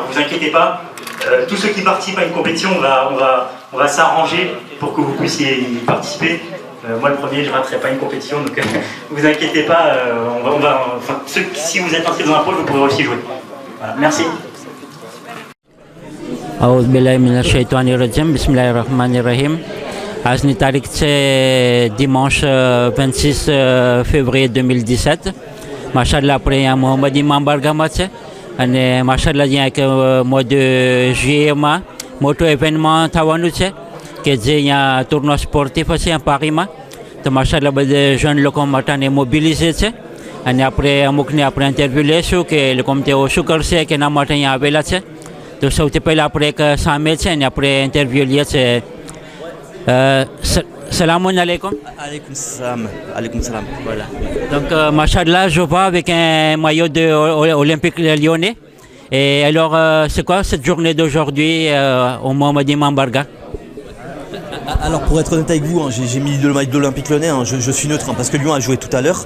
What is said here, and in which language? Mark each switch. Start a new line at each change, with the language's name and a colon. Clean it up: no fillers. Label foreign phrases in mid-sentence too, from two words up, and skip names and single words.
French: Vous inquiétez pas. Tous ceux qui participent à une compétition, on va s'arranger pour que vous puissiez y participer. Moi le premier, je raterai pas une compétition, donc vous inquiétez pas. Si vous êtes inscrit dans un pôle, vous pourrez aussi jouer. Voilà. Merci.
Arabic: أعوذ بالله من الشيطان الرجيم بسم الله الرحمن الرحيم.
Hindi: आज की तारीख से
French: dimanche 26 février 2017
Gujarati: માશાઅલ્લાહ આપણે અહીંયા મોહમ્મદ ઇમામ બારગાહમાં છે અને માશાઅલ્લાહ અહીંયા એક મોજ
French: de juillet
Gujarati: માં મોટું ઇવેન્ટમાં થવાનું છે કે જે અહીંયા
French: tournoi sportif
Gujarati: છે પારીમાં તો માશાઅલ્લાહ બધા જણ લોકો માટેને મોબિલિઝે છે અને આપણે અમુકને આપણે ઇન્ટરવ્યૂ લેશું કે એ લોકો તેઓ શું કરશે કે એના માટે અહીંયા આવેલા છે તો સૌથી પહેલાં આપણે એક સામે છે ને આપણે ઇન્ટરવ્યૂ લઈએ છે.
Arabic: السلام عليكم. عليكم السلام.
French: Voilà. Donc, machallah, je vois avec un maillot de Olympique Lyonnais. Et alors, c'est quoi cette journée d'aujourd'hui au Mohamed Imam Barga? Alors pour être honnête avec vous, hein, j'ai mis le maillot de l'Olympique Lyonnais, hein, je suis neutre hein, parce que Lyon a joué tout à l'heure.